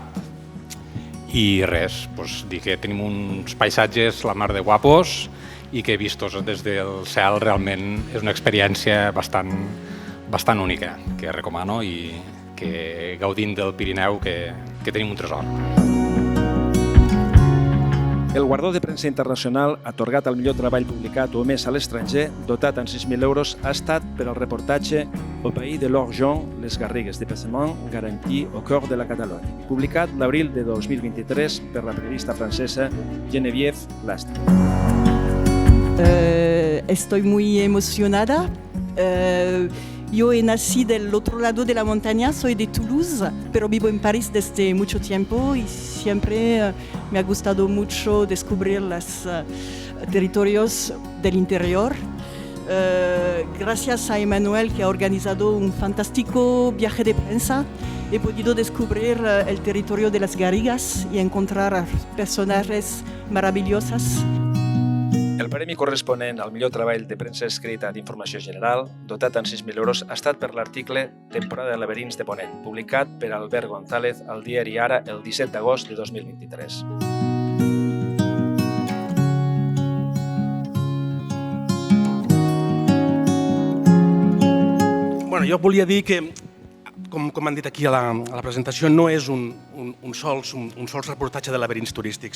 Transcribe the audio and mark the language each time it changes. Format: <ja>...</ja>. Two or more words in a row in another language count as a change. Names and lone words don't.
<ca>I res, dir que tenim uns paisatges la mar de guapos i que vistos des del cel realment és una experiència bastant única que recomano i que gaudint del Pirineu que tenim un tresor. El guardó de premsa internacional, atorgat al millor treball publicat o emès a l'estranger, dotat amb 6.000 euros, ha estat per al reportatge Au pays de l'Orgeon, les Garrigues, département garanti au cœur de la Catalogne, publicat l'abril de 2023 per la periodista francesa Geneviève Lastre.</ca> <es>Estoy muy emocionada. Yo he nacido del otro lado de la montaña, soy de Toulouse, pero vivo en París desde mucho tiempo y siempre me ha gustado mucho descubrir los territorios del interior. Gracias a Emanuel, que ha organizado un fantástico viaje de prensa, he podido descubrir el territorio de las Garrigues y encontrar personajes maravillosos.</es> <ca>El premi corresponent al millor treball de premsa escrita d'informació general, dotat amb 6.000 euros, ha estat per l'article Temporada de laberints de Ponent, publicat per Albert González al diari Ara el 17 d'agost de 2023. Jo volia dir que, com han dit aquí a la presentació, no és un sols reportatge de laberints turístics.</ca>